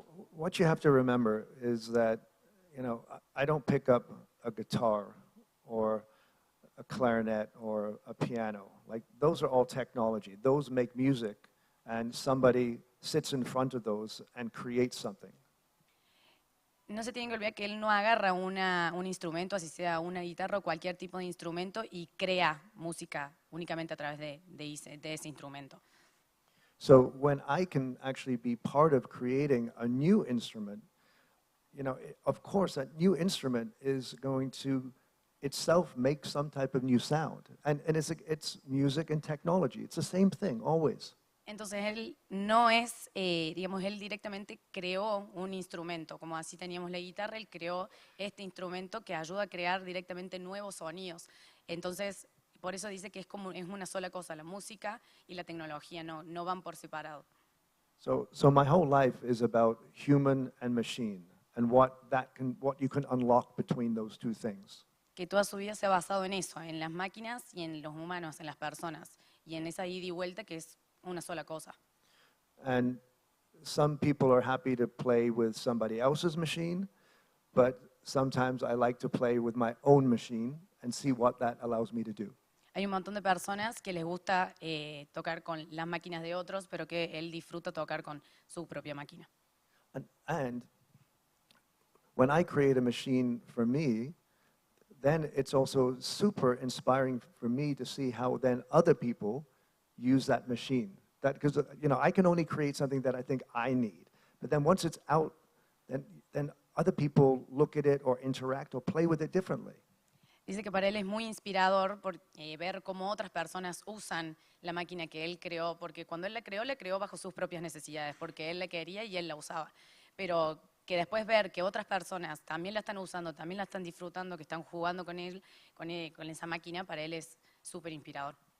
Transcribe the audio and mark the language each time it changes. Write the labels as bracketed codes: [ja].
[en] What you have to remember is that, you know, I don't pick up a guitar or a clarinet or a piano. Like, those are all technology. Those make music, and somebody sits in front of those and creates something. [es] No se tienen que olvidar que él no agarra un instrumento, así sea una guitarra o cualquier tipo de instrumento, y crea música únicamente a través de ese instrumento. [en] So when I can actually be part of creating a new instrument, you know, of course that new instrument is going to itself make some type of new sound. And it's music and technology. It's the same thing, always. [es] Entonces él no es, digamos, él directamente creó un instrumento, como así teníamos la guitarra, él creó este instrumento que ayuda a crear directamente nuevos sonidos. Entonces, por eso dice que es una sola cosa, la música y la tecnología no van por separado. [en] So my whole life is about human and machine and what you can unlock between those two things. [es] Que toda su vida se ha basado en eso, en las máquinas y en los humanos, en las personas, y en esa ida y vuelta que es una sola cosa. [en] And some people are happy to play with somebody else's machine, but sometimes I like to play with my own machine and see what that allows me to do. [es] Hay un montón de personas que les gusta tocar con las máquinas de otros, pero que él disfruta tocar con su propia máquina. [en] And when I create a machine for me, then it's also super inspiring for me to see how then other people use that machine. Because, you know, I can only create something that I think I need. But then once it's out, then other people look at it or interact or play with it differently. [es] Dice que para él es muy inspirador ver cómo otras personas usan la máquina que él creó, porque cuando él la creó bajo sus propias necesidades, porque él la quería y él la usaba. Pero que después ver que otras personas también la están usando, también la están disfrutando, que están jugando con él, con esa máquina, para él es súper inspirador.